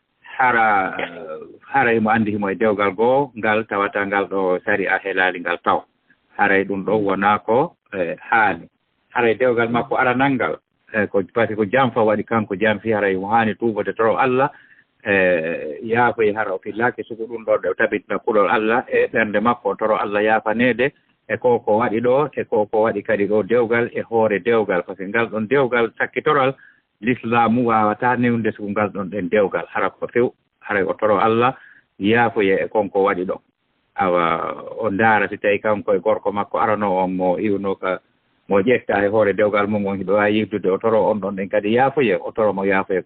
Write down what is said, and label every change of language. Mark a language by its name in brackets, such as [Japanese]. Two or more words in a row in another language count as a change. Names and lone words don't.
[Fula] haray mo andi himo e dewgal goo ngal tawata ngal ɗo sari a helali ngal taw haray ɗum ɗo wona ko haani haray dewgal makko aranal ngal ko pati ko jam fa waɗi kanko jam fi haray mo hani tubode toro Allah yaafoy hara o fillaki sugo ɗum ɗo ɗe tabitna kulol Allah e ɓernde makko toro Allah yaafanede e ko waɗi ɗo e ko waɗi kadi ɗo dewgal e hoore dewgal par ce que ngal ɗon dewgal sakkitoral l'islamu wawata newde so ngal ɗon ɗen dewgal hara ko few haray o toro Allah yaafoye e konko waɗi ɗo awa o ndaara si tawi kanko e gorko makko arano on mo iwno ka mo ƴetta e hoore dewgal mum on hiɓe wawi yirdude o toro on ɗon ɗen kadi yaafoye o toro mo yaafoye